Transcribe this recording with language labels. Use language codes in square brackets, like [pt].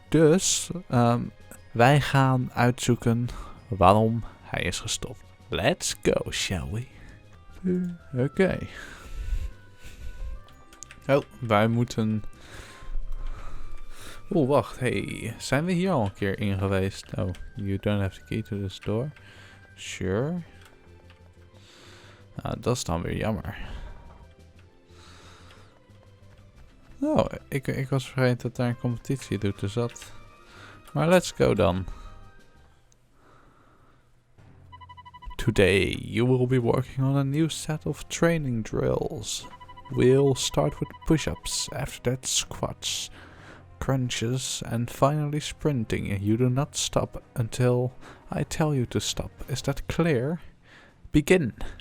[nl] Dus wij gaan uitzoeken waarom hij is gestopt. [en] Let's go, shall we? [nl] Oké. Oh, wij moeten... Oeh, wacht. Hey, zijn we hier al een keer in geweest? [en] Oh, you don't have the key to this door. Sure. [nl] Nou, dat is dan weer jammer. Oh, ik was vergeten dat daar een competitie doet, dus dat... Maar [en] let's go [nl] dan. [en] Today you will be working on a new set of training drills. We'll start with push-ups, after that squats, crunches and finally sprinting. You do not stop until I tell you to stop. Is that clear? Begin.